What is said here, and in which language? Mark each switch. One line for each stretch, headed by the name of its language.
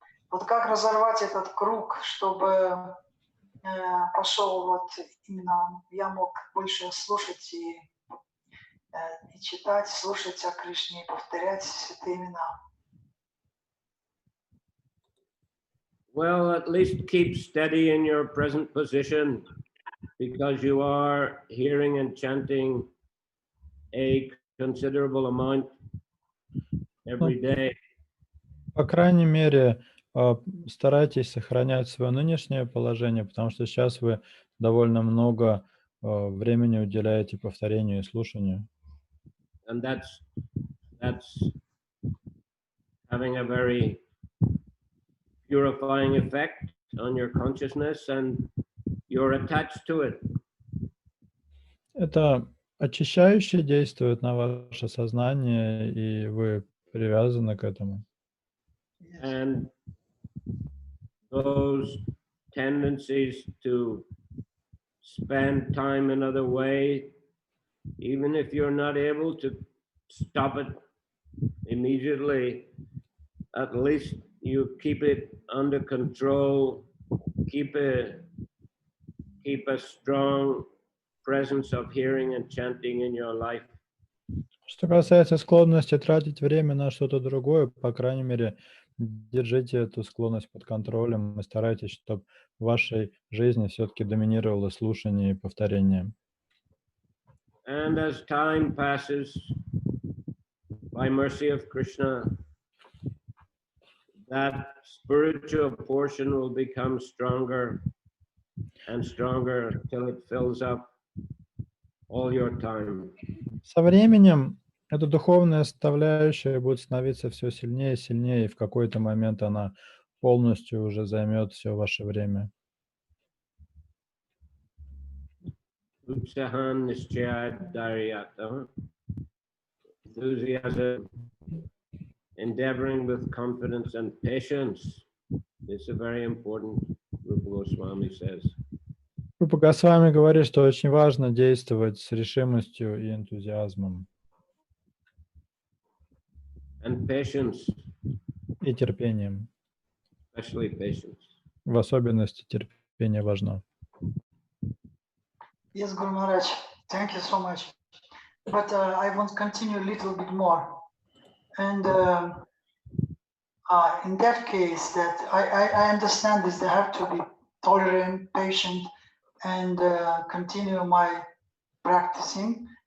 Russian: Вот как разорвать этот круг, чтобы пошел вот именно, я мог больше слушать и читать, слушать о Кришне и повторять святые имена.
English: Well, at least keep steady in your present position, because you are hearing and chanting a considerable amount every day.
Russian: По крайней мере, старайтесь сохранять свое нынешнее положение, потому что сейчас вы довольно много времени уделяете повторению и слушанию.
English: And that's having a very purifying effect on your consciousness, and you're attached to it.
Russian: Это очищающе действует на ваше сознание, и вы привязаны к этому.
English: And those tendencies to spend time another way, even if you're not able to stop it immediately, at least you keep it under control, keep keep a strong presence of hearing and chanting in your life.
Russian: Что касается склонности тратить время на что-то другое, по крайней мере, держите эту склонность под контролем и старайтесь, чтобы в вашей жизни все-таки доминировало слушание и повторение.
English: And as time passes, by mercy of Krishna, that spiritual portion will become stronger and stronger till it fills up all your time.
Russian: Со временем эта духовная составляющая будет становиться все сильнее и сильнее, и в какой-то момент она полностью уже займет все ваше время.
Sanskrit: Utsahan nischayat daryata.
English: Enthusiasm, endeavoring with confidence and patience. It's a very important, Rupa Goswami says.
Russian: Рупа Госвами говорит, что очень важно действовать с решимостью и энтузиазмом.
English: And patience.
Russian: И терпением.
English: Especially patience.
Russian: В особенности терпение важно.
English: Yes, Guru Maharaj, thank you so much. But I want to continue a little bit more. And in that case, that I understand this, they have to be tolerant, patient, and continue my practicing.